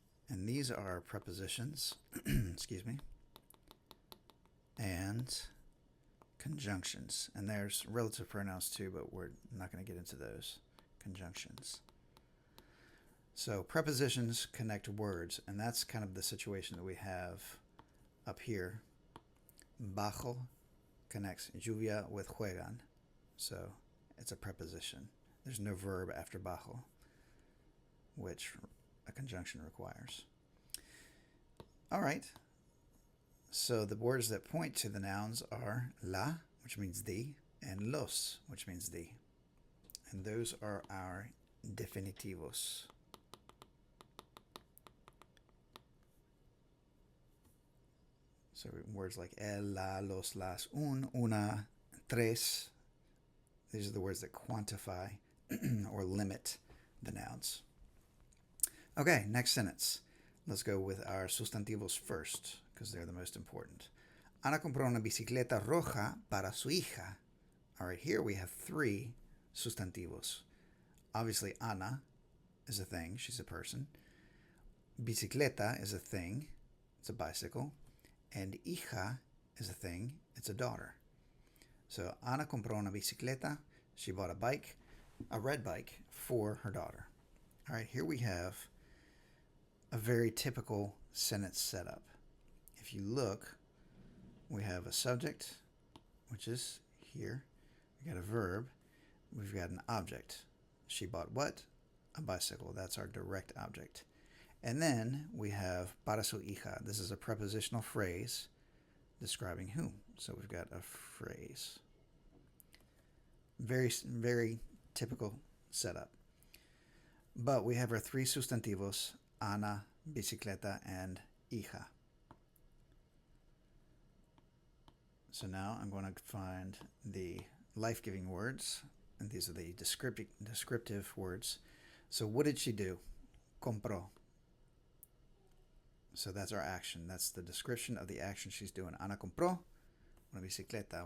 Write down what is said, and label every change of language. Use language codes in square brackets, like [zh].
[en] And these are prepositions, excuse me, and conjunctions. And there's relative pronouns too, but we're not going to get into those. Conjunctions. So prepositions connect words, and that's kind of the situation that we have up here. Bajo connects lluvia with juegan. So it's a preposition. There's no verb after bajo, which a conjunction requires. All right. So the words that point to the nouns are la, which means the, and los, which means the. And those are our definitivos. So words like el, la, los, las, un, una, tres. These are the words that quantify or limit the nouns. Okay, next sentence. Let's go with our sustantivos first, because they're the most important. [es] Ana compró una bicicleta roja para su hija. [en] All right, here we have three sustantivos. Obviously, Ana is a thing. She's a person. Bicicleta is a thing. It's a bicycle. And hija is a thing. It's a daughter. [es] So, Ana compró una bicicleta. [en] She bought a bike, a red bike, for her daughter. All right, here we have a very typical sentence setup. If you look, we have a subject, which is here. We got a verb. We've got an object. She bought what? A bicycle. That's our direct object. And then we have [es] para su hija. [en] This is a prepositional phrase describing whom. So we've got a phrase. Very, very typical setup. But we have our three sustantivos, Ana, bicicleta, and hija. So now I'm going to find the life-giving words, and these are the descriptive words. So what did she do? Compró. So that's our action. That's the description of the action she's doing. [es] Ana compró una bicicleta.